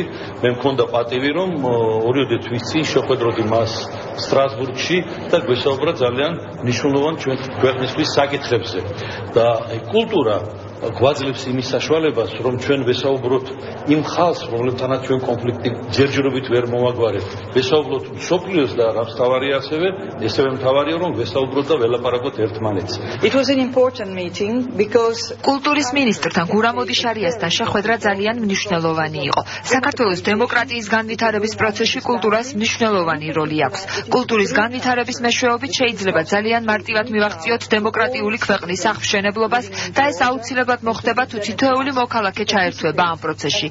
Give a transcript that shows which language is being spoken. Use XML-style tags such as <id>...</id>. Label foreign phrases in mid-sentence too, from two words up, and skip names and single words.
<ka>მე მქონდა პატივი, რომ ორიოდე თვის წინ შეხვედროდი მას სტრასბურგში და გვესაუბრა ძალიან მნიშვნელოვან ჩვენ ქვეყნისთვის საკითხებზე. და კულტურა გვაძლევს იმის საშუალებას, რომ ჩვენ ვესაუბროთ იმ ხალხს, რომლებთანაც ჩვენ კონფლიქტი ჯერჯერობით ვერ მოვაგვარებთ. ვესაუბროთ მსოფლიოს და რაც მთავარია ესევე მთავარია, რომ ვესაუბროთ და ველაპარაკოთ ერთმანეთს.</ka> <en>It was an important meeting because</en> <ka>კულტურის მინისტრთან გურამ ოდიშარიასთან შეხვედრა ძალიან მნიშვნელოვანი იყო. საქართველოს დემოკრატიის განვითარების პროცესში კულტურას მნიშვნელოვანი როლი აქვს. კულტურის განვითარების მეშვეობით შეიძლება ძალიან მარტივად მივახციოთ დემოკრატიული ქვეყნის აღმშენებლობას და ეს აუცილებლად მოხდება თუ თითოეული მოქალაქე ჩაერთვება ამ პროცესში.</ka>